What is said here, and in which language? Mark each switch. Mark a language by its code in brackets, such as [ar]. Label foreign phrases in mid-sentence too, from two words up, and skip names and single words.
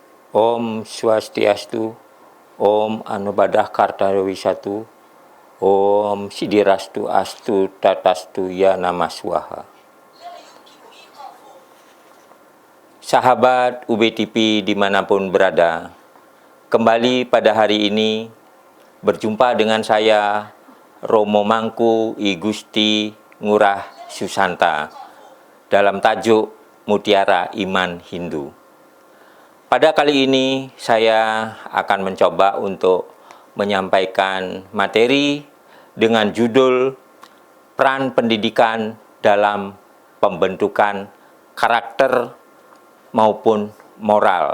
[sa] Om Swastiastu, Om Anubadah Kartawisatu, Om Sidirastu Astu Tatastu Ya Namaswaha. [id] Sahabat UBTV dimanapun berada, kembali pada hari ini berjumpa dengan saya Romo Mangku I Gusti Ngurah Susanta dalam tajuk Mutiara Iman Hindu. Pada kali ini saya akan mencoba untuk menyampaikan materi dengan judul Peran Pendidikan dalam Pembentukan Karakter maupun Moral.